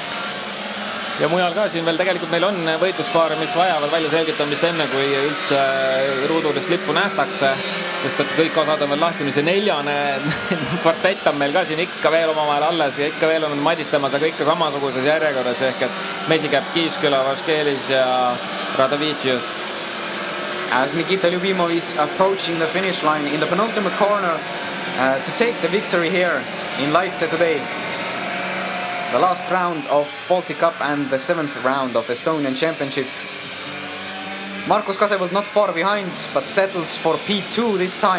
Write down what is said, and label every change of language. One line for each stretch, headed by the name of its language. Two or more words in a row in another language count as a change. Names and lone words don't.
Estonian: Ja mujal ka siin veel tegelikult meil on võitluspaare, mis vajavad välja selgitamist enne, kui üldse ruudulist lippu nähtakse, sest et kõik osad on veel lahti, see neljane kvartett on meil ka siin ikka veel omavahel alles ja ikka veel on madistamas, aga ikka samasuguses järjekorras, ehk et Mesikäpp, Kiisküla, Vaskelis ja Radovicius.
English: As Nikita Lyubimov is approaching the finish line in the penultimate corner to take the victory here in Laitse today. The last round of Baltic Cup and the 7th round of Estonian Championship. Markus Kasepõld not far behind, but settles for P2 this time.